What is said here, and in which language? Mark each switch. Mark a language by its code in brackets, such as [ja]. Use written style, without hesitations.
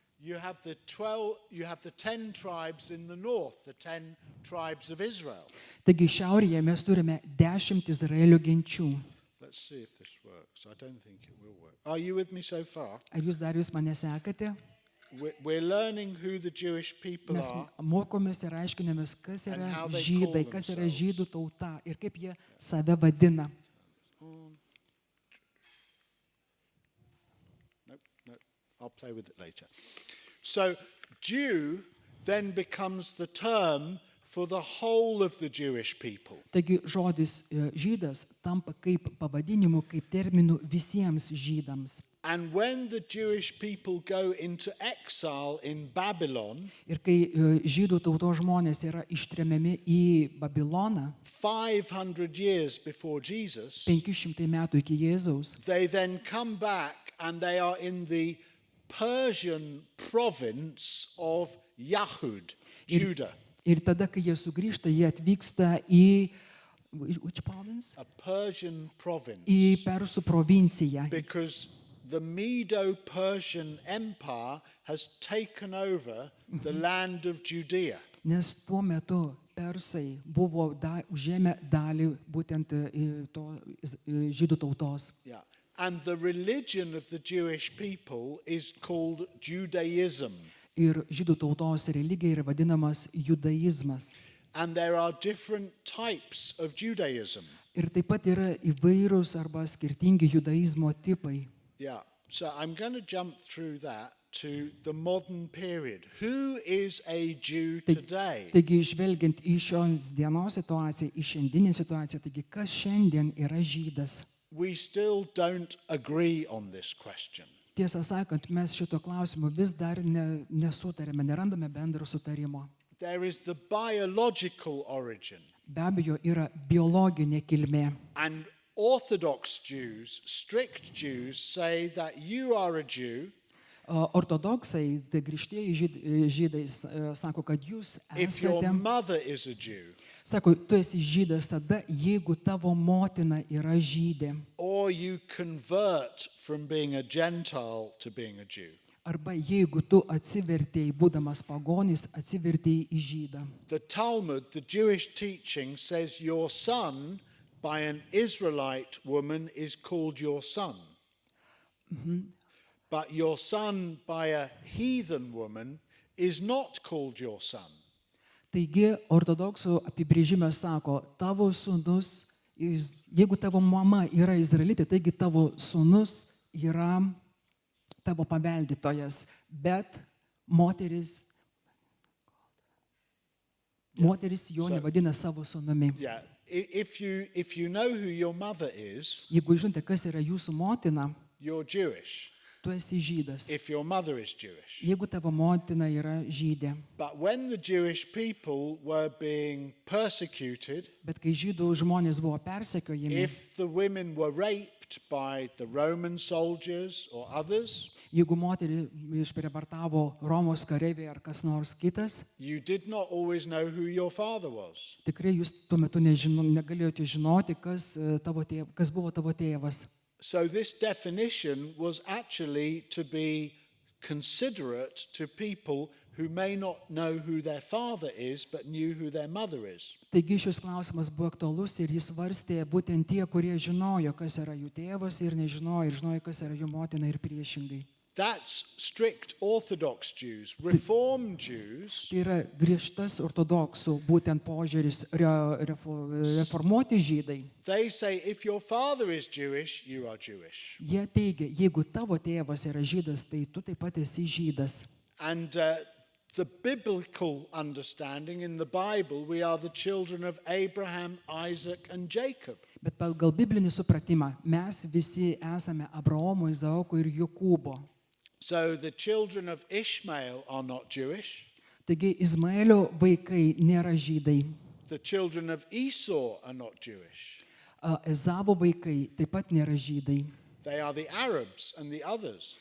[en] You have the 10 tribes in the north, the 10 tribes of Israel. [lt] taigi šiaurėje mes turime 10 Izraelio genčių. [en] Let's see if this works. I don't think it will work. Are you with me so far? [lt] Ar jūs mane sekate? [en] We're learning who the Jewish people [lt] Mes [en] are. [lt] mokomės ir aiškinamės, kas [en] And [lt] yra [en] how they [lt] žydai, [en] call [lt] kas yra [en] themselves. [lt] žydų tauta ir kaip jie save vadina. [en] No, I'll play with it later. So, Jew then becomes the term for the whole of the Jewish people. [lt] Taigi žodis žydas tampa kaip pavadinimu, kaip terminu visiems žydams. [en] And when the Jewish people go into exile in Babylon, [lt] Ir kai žydų tautos žmonės yra ištremiami į Babiloną, [en] 500 years before Jesus, [lt] 500 metų iki Jėzaus, [en] they then come back and they are in the Persian province of Yahud, Judah. [lt] ir tada, kai jie sugrįžta, jie atvyksta į [en] which province? A Persian province. [lt] Į Persų provinciją. [en] Because the Medo-Persian Empire has taken over the land of Judea. [lt] Nes tuo metu persai buvo užėmę dalį būtent žydų tautos. [en] Yeah. And the religion of the Jewish people is called Judaism. [lt] Ir žydų tautos religija yra vadinamas judaizmas. [en] And there are different types of Judaism. [lt] Ir taip pat yra įvairūs arba skirtingi judaizmo tipai. [en] Yeah. So I'm going to jump through that to the modern period. Who is a Jew today? [lt] Taigi, žvelgiant į šios dienos situaciją, į šiandieninę situaciją, taigi kas šiandien yra žydas? [en] We still don't agree on this question. [lt] Tiesą sakant, mes šito klausimu vis dar nesutarėme, nerandame bendro sutarimo. [en] There is the biological origin. [lt] Be abejo, yra biologinė kilmė. [en] And Orthodox Jews, strict Jews, say that you are a Jew [lt] Ortodoksai, tai grįžtieji žydai sako, kad jūs [en] if your [lt] esate, [en] mother is a Jew, [lt] sako, tu esi žydas tada, jeigu tavo motina yra žydė. [en] or you convert from being a Gentile to being a Jew. [lt] Arba jeigu tu atsivertėjai, būdamas pagonis, atsivertėjai į žydą. [en] The Talmud, the Jewish teaching, says your son by an Israelite woman is called your son. But your son by a heathen woman is not called your son. [lt] Taigi, ortodoksų apibrėžimas sako, tavo sūnus, jeigu tavo mama yra izraelitė, taigi tavo sūnus yra tavo paveldėtojas, bet moteris jo nevadina savo sūnumi. [en] Yeah. If you know who your mother is, [lt] Jeigu žinote, kas yra jūsų motina, [en] you're Jewish. [lt] tu esi žydas. [en] If your mother is Jewish. [lt] Jeigu tavo motina yra žydė. [en] But when the Jewish people were being persecuted, [lt] Bet kai žydų žmonės buvo persekiojami, [en] if the women were raped by the Roman soldiers or others, [lt] jeigu moterį išprievartavo Romos kareiviai ar kas nors kitas, [en] you did not always know who your father was. [lt] tikrai jūs tuo metu negalėjote žinoti, kas buvo tavo tėvas. [en] So this definition was actually to be considerate to people who may not know who their father is, but knew who their mother is. [lt] Taigi šis klausimas buvo aktualus ir jis svarstė būtent tie, kurie žinojo, kas yra jų tėvas ir nežinojo, ir žinojo, kas yra jų motina ir priešingai. [en] That's strict Orthodox Jews. Reformed Jews, [lt] Tai yra griežtas ortodoksų būtent požiūris reformuoti žydai. [en] they say if your father is Jewish, you are Jewish. [lt] Jie teigia, jeigu tavo tėvas yra žydas, tai tu taip pat esi žydas. [en] And the biblical understanding in the Bible, we are the children of Abraham, Isaac, and Jacob. [lt] Bet pagal biblinį supratimą mes visi esame Abraomo, Izaoko ir Jokūbo. [en] So the children of Ishmael are not Jewish. [lt] Taigi Izmaelio vaikai nėra žydai. [en] The children of Esau are not Jewish. [lt] Ezavo vaikai taip pat nėra žydai. [en] They are the Arabs and the others.